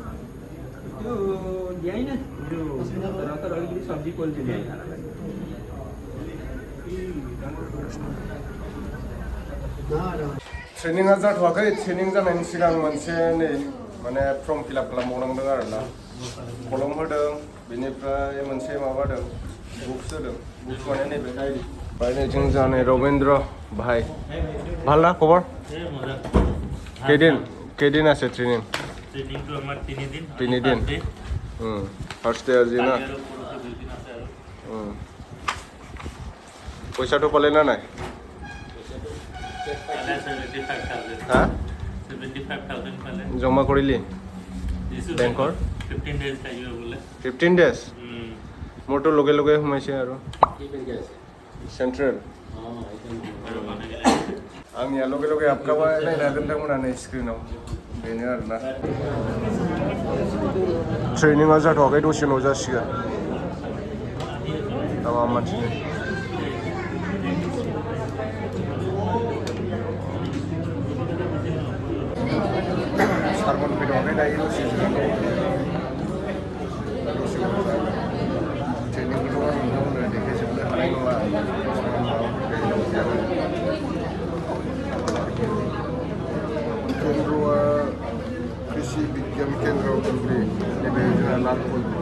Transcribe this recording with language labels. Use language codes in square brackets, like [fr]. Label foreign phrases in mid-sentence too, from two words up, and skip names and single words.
[brx] ट्रेनिङा जाथ'वाखै। ट्रेनिं जानायनि सिगां मोनसे नै माने फर्म फिलआप खालामबावनांदों आरोना। कलम होदों, बेनिफ्राय मोनसे माबादों, बुक्स होदों। बुक्स माने नैबे डायरि। बायनायजों जानाय रवीन्द्र भाई। [as] ভাল না খবর? কেইদিন আছে ট্রেনিং? ট্রেনিং তো আমার 3 দিন। 3 দিন। ফার্স্ট ডে আজি না। পয়সাটো পালে না নাই? হ্যাঁ 75,000 পালে। জমা কৰিলি বেংকৰ? 15 days লাগিব বোলে। 15 days? মোৰতো লগে লগে সোমাইছে আৰু। [brx] सेन्ट्रेल आंनिया लगे लगे हाबखाबाय। नायनो हागोन नोंथांमोना नै स्क्रिनाव, बेनो आरोना। ट्रेनिङा जाथ'वाखै, दसे उनाव जासिगोन। मानसिनि सारमोन फैदोंमोन दायो दसे ट्रेनिंखौथ' आं नोंथांमोननो देखायजोबनो हानाय नंला केन्द्रआ कृषि बिगियान केन्द्र उदालगुरि नैबे जोंहा लालपुल